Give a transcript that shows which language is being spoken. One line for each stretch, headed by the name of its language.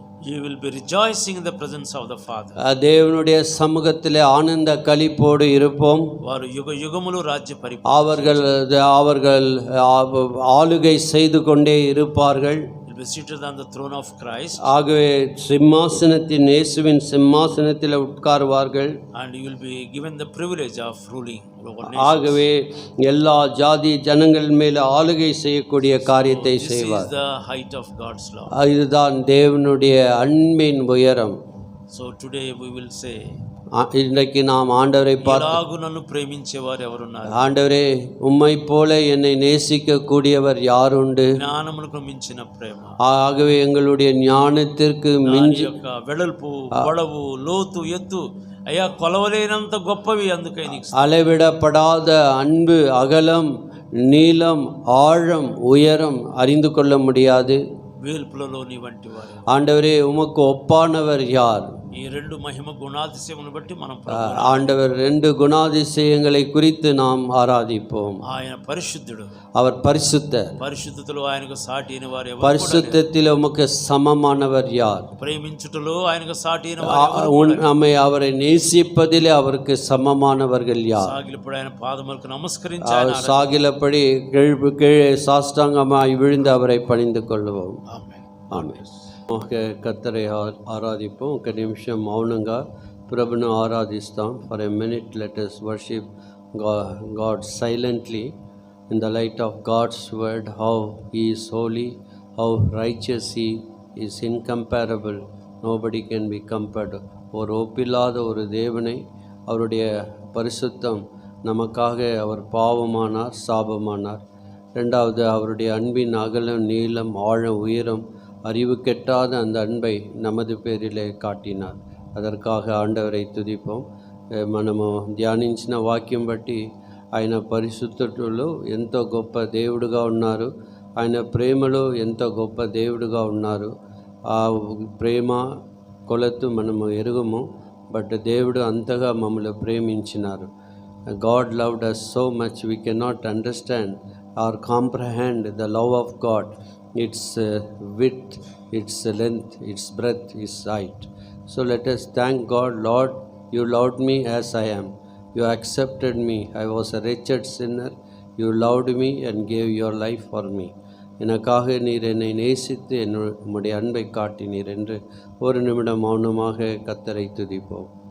English: You will be rejoicing in the presence of the Father.
Tamil: தேவனுடைய சமூகத்திலே ஆனந்த களிப்போடு இருப்போம்.
Telugu: வாரு யுக யுகமுலு ராஜ்ய
Tamil: அவர்கள் ஆளுகை செய்து கொண்டே இருப்பார்கள்.
English: Will be seated on the throne of Christ.
Tamil: ஆகவே சிம்மாசனத்தின் இயேசுவின் சிம்மாசனத்தில் உட்காருவார்கள்.
English: And you will be given the privilege of ruling over nations.
Tamil: ஆகவே எல்லா ஜாதி ஜனங்கள் மேல் ஆளுகை செய்யக்கூடிய காரியத்தை செய்வார்.
English: This is the height of God's love.
Tamil: இதுதான் தேவனுடைய அன்பின் உயரம்.
English: So today we will say,
Tamil: இன்றைக்கு நாம் ஆண்டவரை பார்த்து
Telugu: నన్ను ప్రేమించేవారు ఎవరున్నారు?
Tamil: ஆண்டவரே உம்மை போல என்னை நேசிக்க கூடியவர் யாருண்டு?
Telugu: జ్ఞానమునకు మించిన ప్రేమ.
Tamil: ஆகவே எங்களுடைய ஞானத்திற்கு மிஞ்சி
Telugu: వెడల్పు పొడవు లోతు ఎత్తు అయ్యా కొలవలేనంత గొప్పవి. అందుకై నీకు
Tamil: அளவிடப்படாத அன்பு, அகலம், நீளம், ஆழம், உயரம் அறிந்து கொள்ள முடியாது.
Telugu: వేల్పులలో నీ వంటి వారు.
Tamil: ஆண்டவரே உமக்கு ஒப்பானவர் யார்?
Telugu: ఈ రెండు మహిమ గుణాతిశయమును బట్టి మనం
Tamil: ஆண்டவர் 2 குணாதிசயங்களை குறித்து நாம் ஆராதிப்போம்.
Telugu: ఆయన పరిశుద్ధుడు.
Tamil: அவர் பரிசுத்தர்.
Telugu: పరిశుద్ధతలో ఆయనకు సాటి అయిన వారు ఎవరు?
Tamil: பரிசுத்தத்தில் உமக்கு சமமானவர் யார்?
Telugu: ప్రేమించుటలో ఆయనకు సాటి అయిన వారు ఎవరు?
Tamil: நம்மை அவரை நேசிப்பதிலே அவருக்கு சமமானவர்கள் யார்?
Telugu: సాగిలపడి ఆయన పాదములకు నమస్కరించి ఆయన
Tamil: சாகிலப்படி கீழே சாஷ்டாங்கமாய் விழுந்து அவரை பணிந்து கொள்வோம்.
Telugu: ఆమేన్.
Tamil: ஆமென். கர்த்தரை ஆராதிப்போம்.
Telugu: ఒక నిమిషం మౌనంగా ప్రభును ఆరాధిస్తాం.
English: For a minute let us worship God silently in the light of God's word, how he is holy, how righteous he is, incomparable, nobody can be compared.
Tamil: ஒரு ஒப்பில்லாத ஒரு தேவனை, அவருடைய பரிசுத்தம் நமக்காக அவர் பாவமானார், சாபமானார். ரெண்டாவது அவருடைய அன்பின் அகலம், நீளம், ஆழம், உயரம், அறிவு கெட்டாத அந்த அன்பை நமது பேரிலே காட்டினார். அதற்காக ఆండవரை తుదిపోం.
Telugu: మనము ధ్యానించిన వాక్యం బట్టి ఆయన పరిశుద్ధులు ఎంతో గొప్ప దేవుడుగా ఉన్నారు. ఆయన ప్రేమలో ఎంతో గొప్ప దేవుడుగా ఉన్నారు. ఆ ప్రేమ కొలతు మనము ఎరుగము. బట్ దేవుడు అంతగా మమ్మల్ని ప్రేమించినారు.
English: God loved us so much we cannot understand or comprehend the love of God. Its width, its length, its breadth, its height. So let us thank God. Lord, you loved me as I am. You accepted me. I was a wretched sinner. You loved me and gave your life for me.
Tamil: எனக்காக நீர் என்னை நேசித்து உம்முடைய அன்பை காட்டினீர் என்று ஒரு நிமிடம் மௌனமாக கர்த்தரை துதிப்போம்.